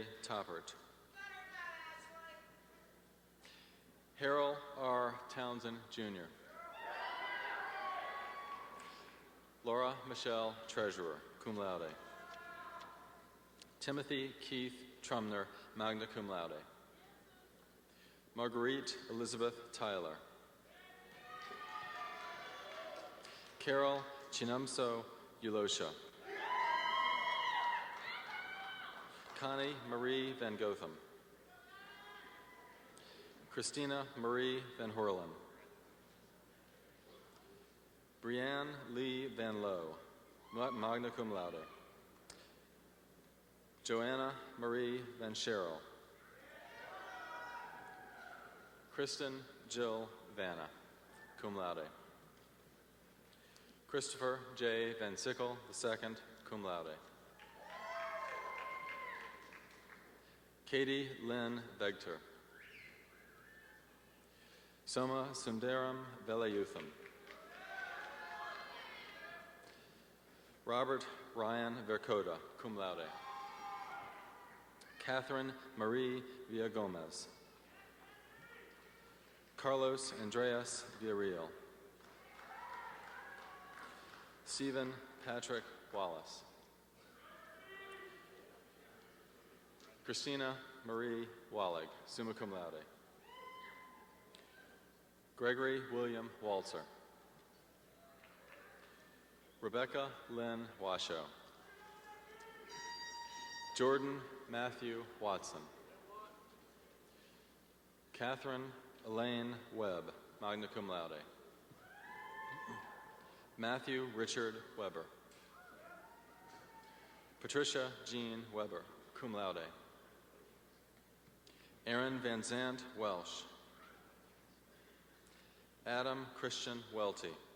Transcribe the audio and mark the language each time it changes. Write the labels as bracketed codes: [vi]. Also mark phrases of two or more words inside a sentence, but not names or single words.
[en] Toppert, Harold R. Townsend, Jr., Laura Michelle Treasurer, [la] cum laude, [en] Timothy Keith Trumner, [la] magna cum laude, [en] Marguerite Elizabeth Tyler, Carol Chinamso Ulosha, Connie Marie Van Gotham, Christina Marie Van Horlen, Brianne Lee Van Lowe, [la] magna cum laude. [en] Joanna Marie Van Scherel. Kristen Jill Vanna, [la] cum laude. [en] Christopher J. Van Sickle II, [la] cum laude. [en] Katie Lynn Vegter. Soma Sundaram Velayutham. Robert Ryan Vercoda, [la] cum laude. [en] Catherine Marie Villagomez. Carlos Andreas Villarreal. Stephen Patrick Wallace. Christina Marie Wallig, [la] summa cum laude. [en] Gregory William Walzer. Rebecca Lynn Washoe. Jordan Matthew Watson. Catherine Elaine Webb, [la] magna cum laude. [en] Matthew Richard Weber. Patricia Jean Weber, [la] cum laude. [en] Aaron Van Zandt Welsh. Adam Christian Welty.